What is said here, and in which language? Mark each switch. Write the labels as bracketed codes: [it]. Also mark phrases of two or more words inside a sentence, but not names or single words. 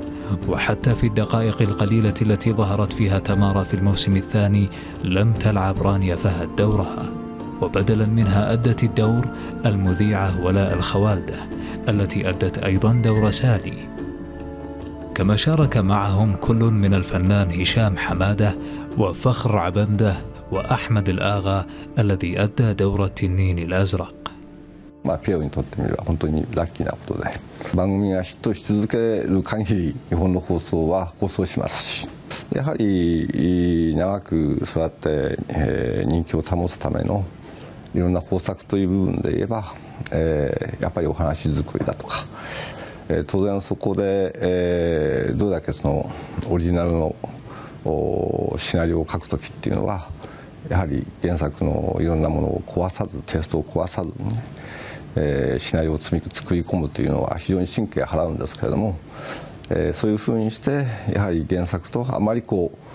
[ar] وحتى في الدقائق القليلة التي ظهرت فيها تمارا في الموسم الثاني لم تلعب رانيا فهد دورها، وبدلا منها أدت الدور المذيعة ولاء الخوالدة التي أدت أيضا دور سالي. كما شارك معهم كل من الفنان هشام حمادة وفخر عبنده وأحمد الآغا الذي أدى دور التنين الأزرق. [ja] ピオにとってみれば本当にラッキーなことで、番組がヒットし続ける限り日本の放送は放送しますし、やはり長くそうやって人気を保つためのいろんな方策という部分で言えば、やっぱりお話作りだとか、当然そこでどれだけそのオリジナルのシナリオを書くときっていうのはやはり原作のいろんなものを壊さず、テイストを壊さずにね、シナリオを作り込むというのは非常に神経を払うんですけれども、そういうふうにしてやはり原作とあまりこ